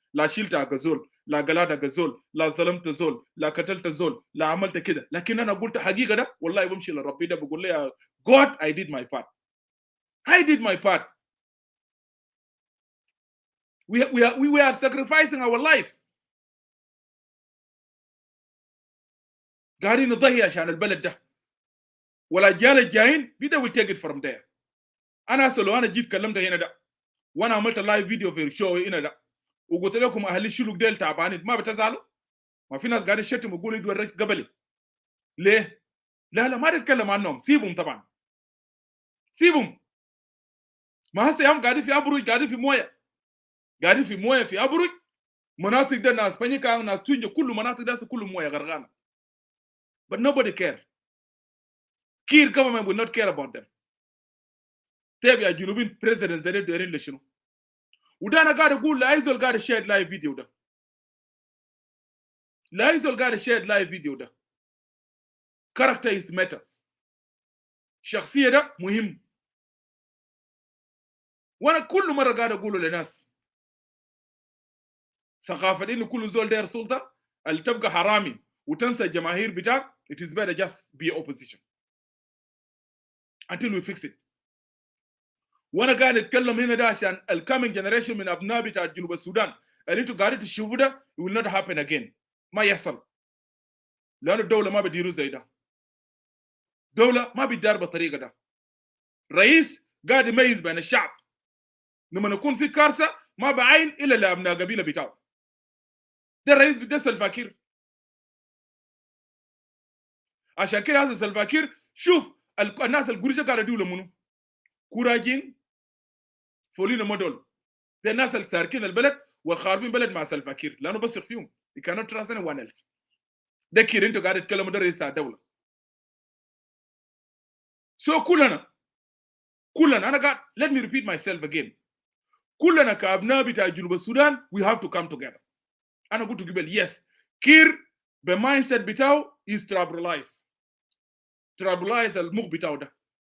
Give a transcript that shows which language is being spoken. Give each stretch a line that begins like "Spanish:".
Arabic: لا شلت غزول لا قلاد غزول لا ظلمت زول لا قتلت زول لا عملت كده. لكن انا قلت حقيقه ده والله بمشي لربي ده بقول له
English: God I did my part. I did my part. We are sacrificing our life.
Arabic: قاعدين نضحي عشان البلد ده. والاجيال الجايين
English: they will take it from there.
Arabic: انا اصلا انا جيت كلمت هنا ده وانا عملت لايف فيديو في الشو هنا ده وقلت لكم اهل الشلوك ديل تعبانين ما بتزعلوا؟ ما في ناس قاعدين يشتموا يقولوا يدور قبلي. ليه؟ لا ما نتكلم عنهم. سيبهم طبعا. سيبهم. ما هسه يوم قاعدين في ابرج قاعدين في مويه في ابرج مناطق ده ناس بني كان ناس تونجا كل مناطق ده كل مويه غرغانه.
English: But nobody care. Kir government will not care about them.
Arabic: تابع يا جنوبين president زي ده دايرين لشنو. وده انا قاعد اقول لا يزول قاعد شير لايف فيديو ده. لا يزول قاعد شير لايف فيديو ده.
English: Character is matters.
Arabic: شخصية ده مهم. وانا كل مرة قاعد اقوله للناس ثقافة انه كل زول داير سلطة اللي تبقى حرامي وتنسى الجماهير بتاعك.
English: It is better just be opposition until we fix it.
Arabic: وانا قاعد اتكلم هنا ده عشان الكامينج جنريشن من ابناء بتاع جنوب السودان اللي انتوا قاعدين تشوفوا ده
English: it will not happen again.
Arabic: ما يحصل لانه الدولة ما بتديروا زي ده. دولة ما بتدار بالطريقة ده. رئيس قاعد يميز بين الشعب. لما نكون في كارثة ما بعين الا لابناء قبيلة بتاعه. ده الرئيس بده سلفاكير. عشان كده هذا سلفاكير شوف الناس القريشة قاعدة يدولوا منو؟ كوراجين فولينا مودول. ده الناس اللي ساركين البلد والخاربين بلد مع سلفاكير لانه بثق فيهم.
English: You cannot trust anyone else.
Arabic: ده كير انتوا قاعد تتكلموا ده رئيس الدولة.
English: So
Arabic: كلنا انا قاعد
English: let me repeat myself again.
Arabic: كلنا كابناء بتاع جنوب السودان
English: we have to come together.
Arabic: انا قلت قبل yes كير بالمايندسيت بتاعه
English: is tribalize
Arabic: المخ بتاعه ده.